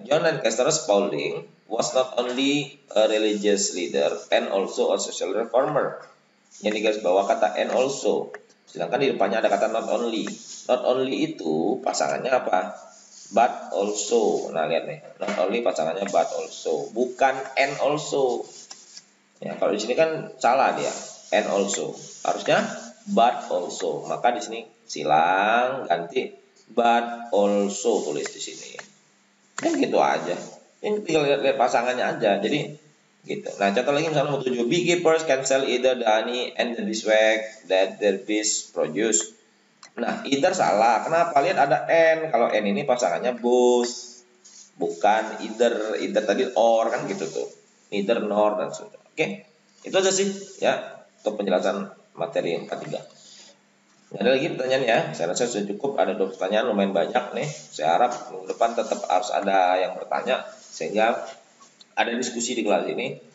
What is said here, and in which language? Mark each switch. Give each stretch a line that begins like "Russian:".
English: John Lancaster Spaulding was not only a religious leader and also a social reformer.
Indonesian: Yang digaris bawah kata and also. Sedangkan di depannya ada kata not only. Not only itu pasangannya apa? But also. Nah, lihat nih. Not only pasangannya but also. Bukan and also. Ya, kalau di sini kan salah dia, and also. Harusnya but also. Maka di sini silang, ganti but also, tulis di sini. Kan gitu aja. Ini tinggal lihat pasangannya aja. Jadi gitu. Nah, contoh lagi misalnya nomor 7.
English: Beekeepers can sell either the honey and the beeswax that their bees produce.
Indonesian: Nah, either salah. Kenapa? Lihat ada n. Kalau n ini pasangannya both. Bukan either. Either tadi or kan gitu tuh. Neither nor dan sebagainya. Oke, itu aja sih ya untuk penjelasan materi yang ketiga. Ada lagi pertanyaan ya? Saya rasa sudah cukup. Ada 2 pertanyaan lumayan banyak nih. Saya harap minggu depan tetap harus ada yang bertanya sehingga ada diskusi di kelas ini.